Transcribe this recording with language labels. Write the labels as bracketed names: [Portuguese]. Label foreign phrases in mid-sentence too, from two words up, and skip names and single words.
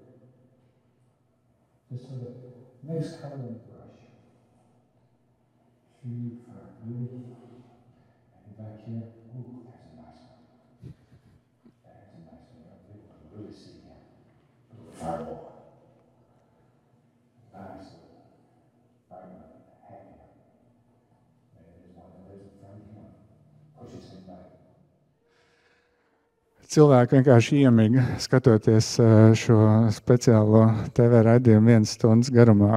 [English] Just so that nice color in the brush. Shoot for really. And back here, ooh, there's a nice one. There's a nice one. You'll be able to really see him. A little fireball. [Latvian] Cilvēki vienkārši iemiga, skatoties šo speciālo TV raidījumu 1 stundas garumā.